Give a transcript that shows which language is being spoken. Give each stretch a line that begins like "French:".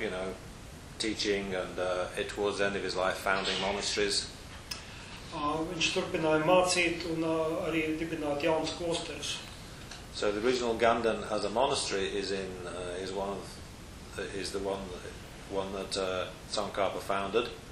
English: You know, teaching and towards the end of his life founding monasteries.
Latvian: Viņš turpināja mācīt un arī dibināt jaunas klosteres.
English: So the original Ganden as a monastery is in is one of the, is the one one that Tsongkhapa founded.